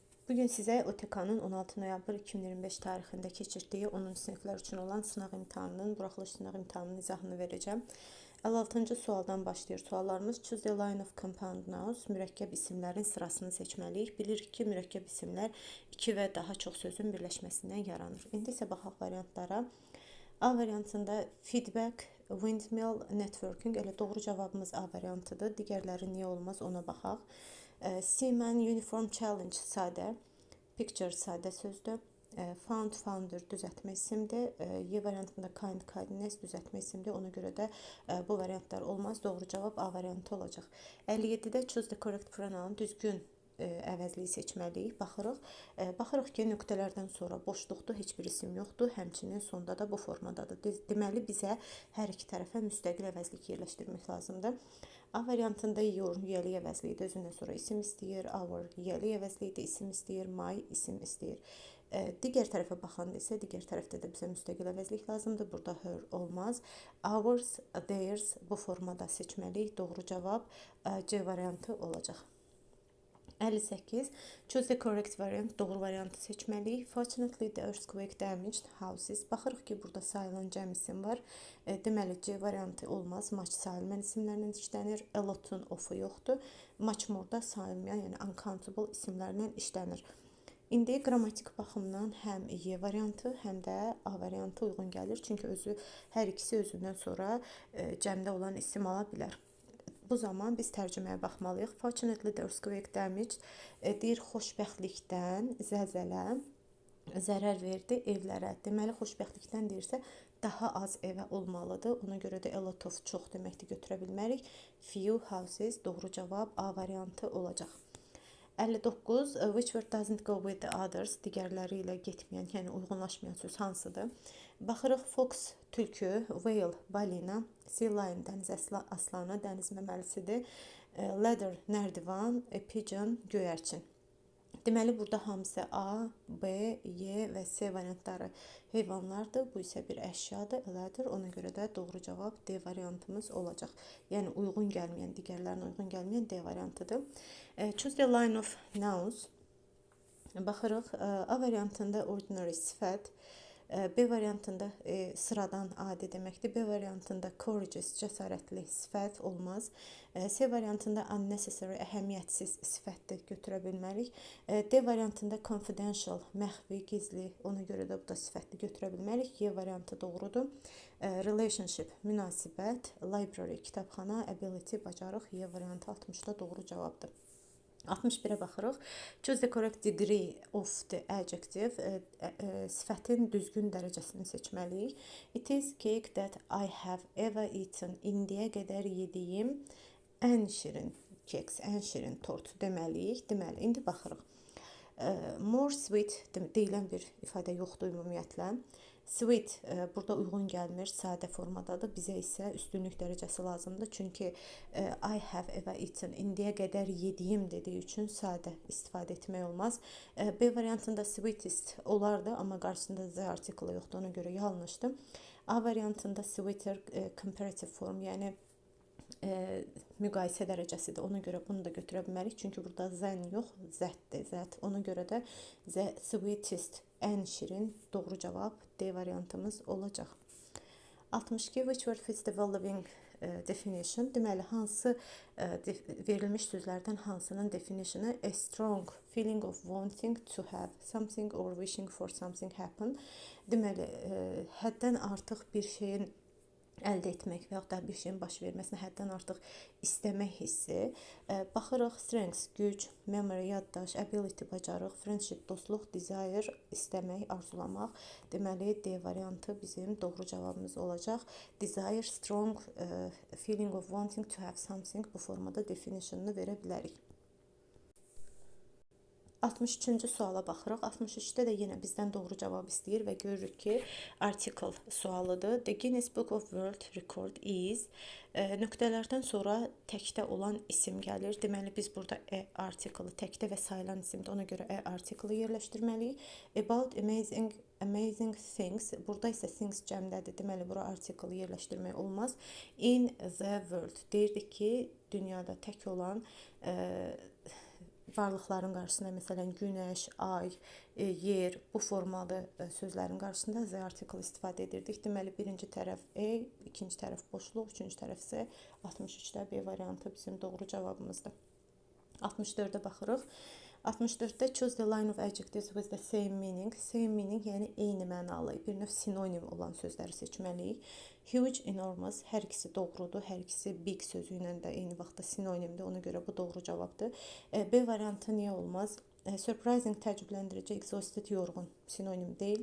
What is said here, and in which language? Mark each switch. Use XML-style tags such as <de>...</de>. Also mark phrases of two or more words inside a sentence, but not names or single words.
<az>Bugün sizə OTK-nın 16 noyabr 2025 tarixində keçirdiyi 10-cu siniflər üçün olan sınaq imtahanının, buraxılış sınaq imtahanının izahını verəcəm. 56-cı sualdan başlayır suallarımız.</az> <en>Choose the line of compound nouns.</en> <az>Mürəkkəb isimlərin sırasını seçməliyik. Bilirik ki, mürəkkəb isimlər iki və daha çox sözün birləşməsindən yaranır. İndi isə baxaq variantlara. A variantında</az> <en>feedback, windmill, networking.</en> <az>Elə doğru cavabımız A variantıdır. Digərləri niyə olmaz ona baxaq.</az> <en>Seaman, uniform, challenge</en> <az>sadə. Picture sadə sözdür.</az> <en>Found, founder</en> <az>düzəltmə isimdir. Y variantında</az> <en>kind, kindness</en> <az>düzəltmə isimdir. Ona görə də bu variantlar olmaz. Doğru cavab A variantı olacaq.</az> <en>57-də choose the correct pronoun,</en> <az>düzgün əvəzliyi seçməliyik. Baxırıq ki, nöqtələrdən sonra boşluqdur, heç bir isim yoxdur. Həmçinin sonda da bu formadadır. Deməli, bizə hər iki tərəfə müstəqil əvəzlik yerləşdirmək lazımdır. A variantında your yiyəli əvəzliyidir, özündən sonra isim istəyir. Our yiyəli əvəzliyidir, isim istəyir. My isim istəyir. Digər tərəfə baxanda isə digər tərəfdə də bizə müstəqil əvəzlik lazımdır. Burada her olmaz.</az> <en>Ours, theirs</en> <az>bu formada seçməliyik. Doğru cavab C variantı olacaq. 58.</az> <en>Choose the correct variant.</en> <az>Doğru variantı seçməliyik.</az> <en>Fortunately, the earthquake damaged houses.</en> <az>Baxırıq ki, burada sayılan cəm isim var. Deməli, C variantı olmaz. Much sayılmayan isimlərlə işlənir.</az> <en>A lot-un of-u</en> <az>yoxdur.</az> <en>Much more-da</en> <az>sayılmayan, yəni uncountable isimlərlə işlənir. İndi qrammatik baxımdan həm Y variantı, həm də A variantı uyğun gəlir. Çünki hər ikisi özündən sonra cəmdə olan isim ala bilər. Bu zaman biz tərcüməyə baxmalıyıq.</az> <en>Fortunately, the earthquake damaged</en> <az>deyir xoşbəxtlikdən zəlzələ zərər verdi evlərə. Deməli, xoşbəxtlikdən deyirsə daha az evə olmalıdır. Ona görə də</az> <en>a lot of</en> <az>çox deməkdir, götürə bilmərik.</az> <en>Few houses</en> <az>doğru cavab A variantı olacaq. 59.</az> <en>Which word doesn't go with the others?</en> <az>Digərləri ilə getməyən, yəni uyğunlaşmayan söz hansıdır? Baxırıq fox, tülkü,</az> <en>whale, balina, sea lion,</en> <az>dəniz aslanı, dəniz məməlisidir. Ladder, nərdivan, pigeon, göyərçin. Deməli, burada hamısı A, B, Y və C variantları heyvanlardır. Bu isə bir əşyadır, ladder. Ona görə də doğru cavab D variantımız olacaq. Yəni, uyğun gəlməyən, digərlərinə uyğun gəlməyən D variantıdır.</az> <en>Choose the line of nouns.</en> <az>Baxırıq, A variantında ordinary sifət, B variantında sıradan adi deməkdir. B variantında courageous, cəsarətli sifət olmaz. C variantında unnecessary, əhəmiyyətsiz sifətdir, götürə bilmərik. D variantında confidential, məxfi, gizli, ona görə də bu da sifətli götürə bilmərik. Y variantı doğrudur. Relationship, münasibət, library, kitabxana, ability, bacarıq. Y variantı 60-da doğru cavabdır. 61-ə baxırıq.</az> <en>Choose the correct degree of the adjective.</en> <az>Sifətin düzgün dərəcəsini seçməliyik.</az> <en>It is cake that I have ever eaten.</en> <az>İndiyə qədər yediyim ən şirin keks, ən şirin tort deməliyik. Deməli, indi baxırıq.</az> <en>More sweet</en> <az>deyilən bir ifadə yoxdur ümumiyyətlə. Sweet burada uyğun gəlmir, sadə formadadır. Bizə isə üstünlük dərəcəsi lazımdır.</az> <en>Çünki I have ever eaten,</en> <az>indiyə qədər yediyim dediyi üçün sadə istifadə etmək olmaz. B variantında sweetest olardı, amma qarşısında Z artiklı yoxdur, ona görə yanlışdır. A variantında</az> <en>sweeter comparative form,</en> <az>yəni müqayisə dərəcəsidir. Ona görə bunu da götürə bilmərik. Çünki burada zən yox, zətdir, zət. Ona görə də sweetest, ən şirin doğru cavab D variantımız olacaq. 62.</az> <en>Which word fits the following definition?</en> <az>Deməli, hansı verilmiş sözlərdən hansının definitionu?</az> <en>A strong feeling of wanting to have something or wishing for something happen.</en> <az>Deməli, həddən artıq bir şeyin əldə etmək və yaxud da bir şeyin baş verməsinə həddən artıq istəmək hissi. Baxırıq, strength, güc, memory, yaddaş, ability, bacarıq, friendship, dostluq, desire, istəmək, arzulamaq. Deməli, D variantı bizim doğru cavabımız olacaq.</az> <en>Desire, strong feeling of wanting to have something</en> <az>bu formada definitionunu verə bilərik. 63-cü suala baxırıq. 63-də də yenə bizdən doğru cavab istəyir və görürük ki, article sualıdır.</az> <en>The Guinness Book of World Record is</en> <az>nöqtələrdən sonra təkdə olan isim gəlir. Deməli, biz burada article təkdə və sayılan isimdir. Ona görə article yerləşdirməliyik.</az> <en>About amazing things.</en> <az>Burada isə things cəmdədir. Deməli, bura article yerləşdirmək olmaz.</az> <en>In the world.</en> <az>Deyirdik ki, dünyada tək olan varlıqların qarşısında, məsələn, günəş, ay, yer, bu formalı sözlərin qarşısında</az> <en>the article</en> <az>istifadə edirdik. Deməli, birinci tərəf E, ikinci tərəf boşluq, üçüncü tərəf isə 63-də B variantı bizim doğru cavabımızdır. 64-də baxırıq.</az> <en>64-də choose the line of adjectives with the same meaning. Same meaning,</en> <az>yəni eyni mənalı, bir növ sinonim olan sözləri seçməliyik.</az> <en>Huge, enormous,</en> <az>hər ikisi doğrudur. Hər ikisi big sözü ilə də eyni vaxtda sinonimdir. Ona görə bu doğru cavabdır. B variantı niyə olmaz? Surprising, təəccübləndirici, exhausted, yorğun, sinonim deyil.</az>